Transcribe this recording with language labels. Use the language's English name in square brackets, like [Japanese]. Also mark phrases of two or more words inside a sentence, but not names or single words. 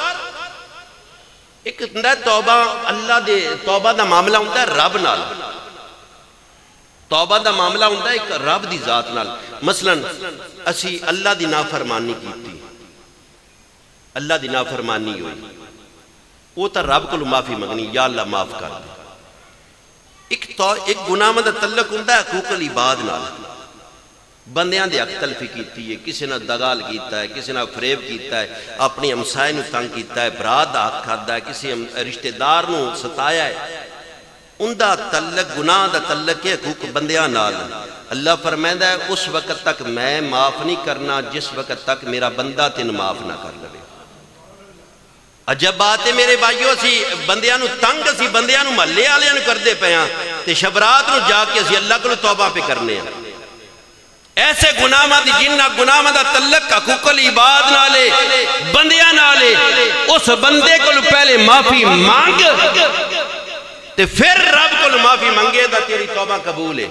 [Punjabi] ایک توبہ اللہ دے، توبہ دا معاملہ ہوتا ہے رب نال، توبہ دا معاملہ ہوتا ہے ایک رب دی ذات نال. مثلا اسی اللہ دی نافرمانی کیتی، اللہ دی نافرمانی ہوئی، وہ تا رب کو معافی منگنی، یا اللہ معاف کر دے. ایک گناہ دا تعلق ہوتا ہے حقوق العباد نال، بندیاں دے حق تلفی کیتی ہے، کسی نے دغال کیتا ہے، کسی نے فریب کیتا ہے، اپنی ہمسائے نو تنگ کیتا ہے، برات دا حق کھادا ہے، کسی رشتہ دار نو ستایا ہے، ان دا تعلق گناہ دا تعلق ہے حقوق بندیاں نال. اللہ فرمائندا ہے اس وقت تک میں معاف نہیں کرنا جس وقت تک میرا بندہ تین معاف نہ کر لے. عجب بات ہے میرے بھائیو، اسی بندیاں نو تنگ اسی بندیاں نو محلے والےاں نو کردے پے ہاں تے شبرات نو جا کے اسی اللہ کو توبہ پہ کرنے ہیں. ایسے گناہ دی جنہ گناہ دا تعلق حقوق العباد نالے بندیاں نالے، اس بندے کو پہلے معافی مانگ تے پھر رب کو معافی منگے دا تیری توبہ قبول ہے.